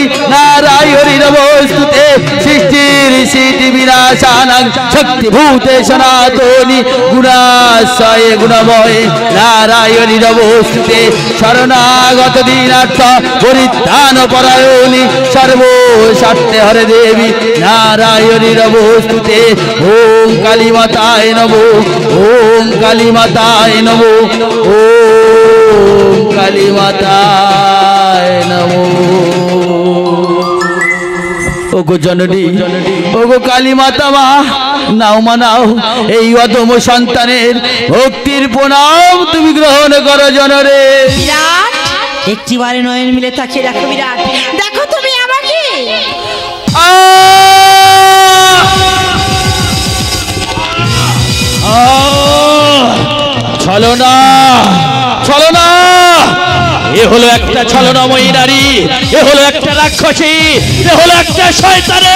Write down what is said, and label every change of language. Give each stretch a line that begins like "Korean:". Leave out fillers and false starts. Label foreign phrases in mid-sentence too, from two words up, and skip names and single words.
Sanskrit: नारायणी नमोस्तुते सृष्टि ऋषि विनाशानं शक्ति भूते सनातनी गुणाश्रय गुणमय नारायणी नमोस्तुते शरणागत दीनार्थ परित्राण परायणी सर्वो सत्य हरे देवी नारायणी नमोस्तुते ओम काली माताय नमो ओम काली माताय नमो ओम काली माताय नमो।
Bangla: ওগো জননী ওগো কালী মাতা মা नाও মা নাও এই অদম সন্তানের ভক্তির প্রণাম তুমি গ্রহণ করো জনরে। বিরাট একটিবারে নয়ন মিলে তাকিয়ে দেখো বিরাট, দেখো তুমি আমাকে। চলো না চলো না, এ হলো একটা ছলনাময়ী নারী, এ হলো একটা রাক্ষসী, এ হলো একটা শয়তানে।